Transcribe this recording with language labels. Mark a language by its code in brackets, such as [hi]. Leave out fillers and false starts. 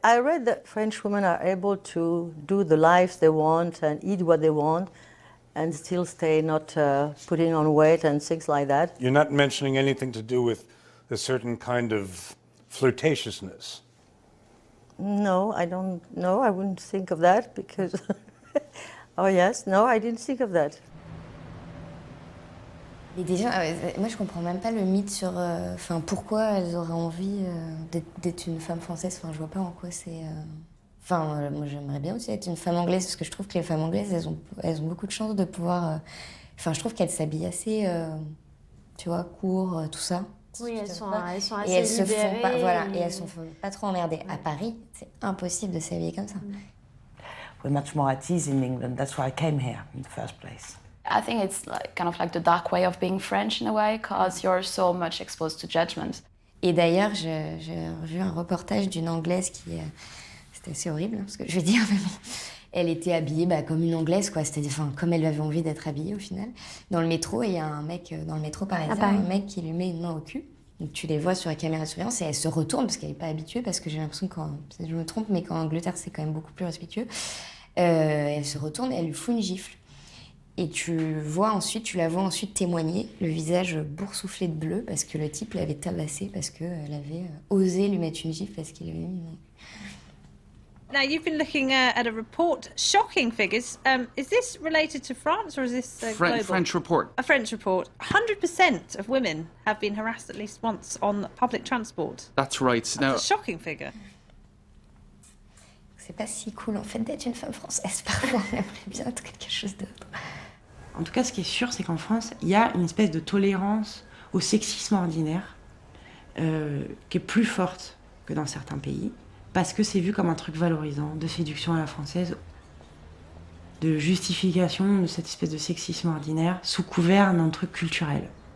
[en] I read that French women are able to do the lives they want and eat what they want and still stay not putting on weight and things like that. You're not mentioning anything to do with a certain kind of flirtatiousness. No, I don't know. I wouldn't think of that because... Oh yes, no, I didn't think of that. [fr] Mais déjà, moi je comprends même pas le mythe sur pourquoi elles auraient envie d'être une femme française. Enfin, je vois pas en quoi c'est. Moi j'aimerais bien aussi être une femme anglaise parce que je trouve que les femmes anglaises elles ont beaucoup de chance de pouvoir. Je trouve qu'elles s'habillent assez, tu vois, court, tout ça. Oui, elles sont assez et elles libérées. Se font pas, voilà, et elles se font pas trop emmerder. À Paris, c'est impossible de s'habiller comme ça. [en] We're much more at ease in England. That's why I came here in the first place. I think it's kind of like the dark way of being French in a way, because you're so much exposed to judgment. [fr] Et d'ailleurs, j'ai vu un reportage d'une Anglaise qui... C'était assez horrible, ce que je vais dire, mais bon. Elle était habillée comme une Anglaise, quoi. C'était comme elle avait envie d'être habillée, au final. Dans le métro, et il y a un mec, dans le métro parisien, un mec qui lui met une main au cul. Donc tu les vois sur la caméra de surveillance et elle se retourne, parce qu'elle n'est pas habituée, parce que j'ai l'impression que, peut-être je me trompe, mais qu'en Angleterre, c'est quand même beaucoup plus respectueux. Elle se retourne et elle lui fout une gifle. Et tu la vois ensuite témoigner, le visage boursouflé de bleu, parce que le type l'avait tabassé, parce qu'elle avait osé lui mettre une gifle, parce qu'il avait mis une... [en] Now, you've been looking at a report, shocking figures. Is this related to France or is this global? French report. A French report. 100% of women have been harassed at least once on public transport. That's right. That's a shocking figure. [fr] C'est pas si cool, en fait, d'être une femme française. Parfois, on aimerait bien être quelque chose d'autre. En tout cas, ce qui est sûr, c'est qu'en France, il y a une espèce de tolérance au sexisme ordinaire qui est plus forte que dans certains pays, parce que c'est vu comme un truc valorisant, de séduction à la française, de justification de cette espèce de sexisme ordinaire sous couvert d'un truc culturel.